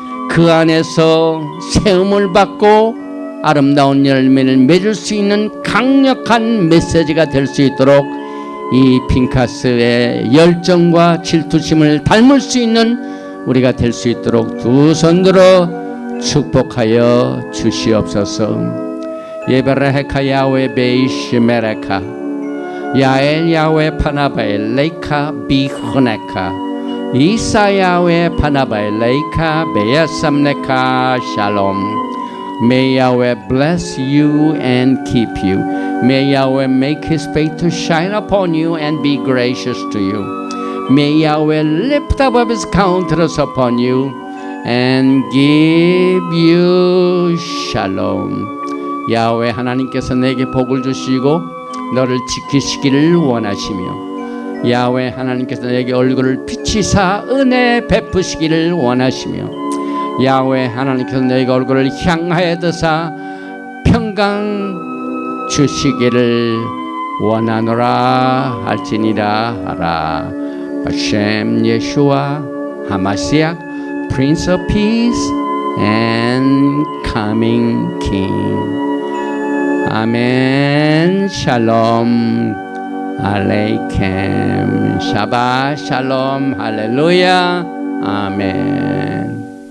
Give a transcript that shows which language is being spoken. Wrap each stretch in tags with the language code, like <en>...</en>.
<ko>그 안에서 세움을 받고 아름다운 열매를 맺을 수 있는 강력한 메시지가 될 수 있도록 이 핀카스의 열정과 질투심을 닮을 수 있는 우리가 될 수 있도록 두 손 들어 축복하여 주시옵소서.</ko> <he>예베레헤카 야훼 베이시 메레카 야엘 야훼 파나바에 레이카 비흐네카 이사 야훼 파나바에 레이카 베야삼네카 샬롬.</he> <en>May Yahweh bless you and keep you. May Yahweh make His face to shine upon you and be gracious to you. May Yahweh lift up His countenance upon you and give you shalom.</en> <ko>야훼 하나님께서 내게 복을 주시고 너를 지키시기를 원하시며, 야훼 하나님께서 내게 얼굴을 비치사 은혜 베푸시기를 원하시며, 야훼 하나님께서 내게 얼굴을 향하여 드사 평강 주시기를 원하노라 할지니라 하라.</ko> <he>바셈 예수와 하마시아</he> <en>Prince of Peace and Coming King.</en> <ko>아멘.</ko> <he>샬롬 알레이켐. 샤바 샬롬 할렐루야. 아멘.</he>